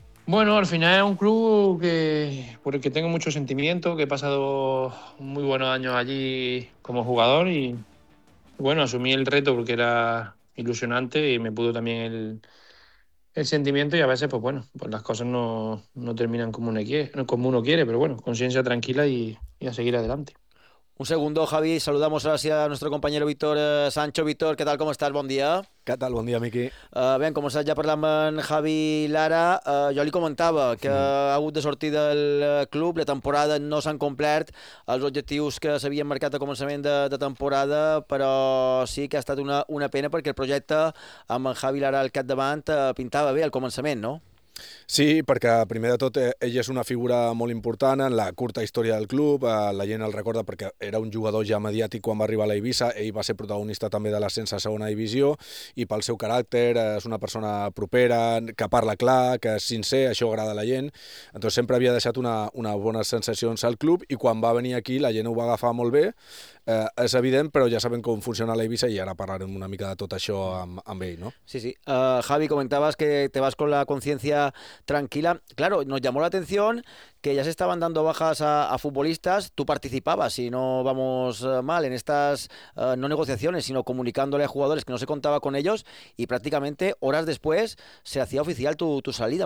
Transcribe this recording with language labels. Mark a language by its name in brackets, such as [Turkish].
[Spanish] Bueno, al final es un club por el que tengo mucho sentimiento, que he pasado muy buenos años allí como jugador y, bueno, asumí el reto porque era ilusionante y me pudo también el sentimiento y a veces, pues bueno, pues las cosas no terminan como uno quiere, pero bueno, conciencia tranquila y a seguir adelante. Un segundo, Javi, saludamos ahora sí a nuestro compañero Víctor Sancho. Víctor, ¿qué tal? ¿Cómo estás? Buen día. ¿Qué tal? Buen día, Miqui. Bien, como estás ya [Catalan] parlant con Javi Lara, [Spanish] yo le comentaba que [Catalan] ha hagut de sortir del club, la temporada no s'han complert els objectius que s'havien marcat a començament de temporada, però sí que ha estat una pena perquè el projecte amb en Javi Lara al capdavant pintava bé al començament, no? Sí, perquè primer de tot ell és una figura molt important en la curta història del club, la gent el recorda perquè era un jugador ja mediàtic quan va arribar a l'Eivissa, ell va ser protagonista també de l'ascens a segona divisió i pel seu caràcter és una persona propera, que parla clar, que és sincer, això agrada a la gent, entonces sempre havia deixat una bones sensacions al club i quan va venir aquí la gent ho va agafar molt bé. És evident, però ja sabem com funciona l'Eivissa i ara parlarem una mica de tot això amb ell, no? Sí, sí. [Spanish] Javi, comentabas que te vas con la conciencia tranquila. Claro, nos llamó la atención que ya se estaban dando bajas a futbolistas. Tú participabas, si no vamos mal, en estas, no negociaciones, sino comunicándole a jugadores que no se contaba con ellos y prácticamente horas después se hacía oficial tu salida.